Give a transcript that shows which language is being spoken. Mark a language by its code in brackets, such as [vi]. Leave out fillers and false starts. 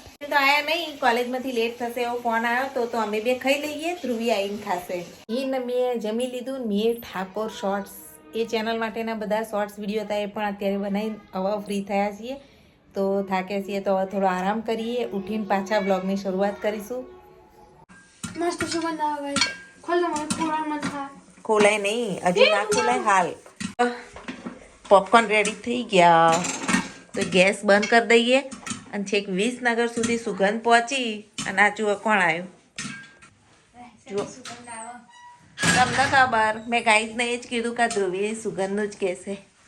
[gu] તો આયા નહીં, કોલેજમાંથી લેટ થશે એવો ફોન આવ્યો તો અમે બે ખાઈ લઈએ, ધ્રુવી આવીને ખાશે। ને મેં જમી લીધું। મિહિર ઠાકોર શોર્ટ્સ એ ચેનલ માટેના બધા શોર્ટ્સ વિડીયો હતા, એ પણ અત્યારે બનાવીને હવે ફ્રી થયા છીએ, તો થાક્યા છીએ, તો હવે થોડો આરામ કરીએ। ઉઠીને પાછા બ્લોગની શરૂઆત કરીશું। [hi] मस्त सुगंध आ गई खोल दो मैं पूरा मत खा [gu] ખોલાય નહીં, હજી ના ખોલાય હાલ। પોપકોર્ન રેડી થઈ ગયા, તો ગેસ બંધ કરી દઈએ અને છેક 20 નગર સુધી સુગંધ પહોંચી। અને આ જુઓ કોણ આવ્યું, જુઓ તમને ખબર, મેં ગાઈઝને એ જ કીધું કે ધ્રુવી સુગંધનું જ કહેશે।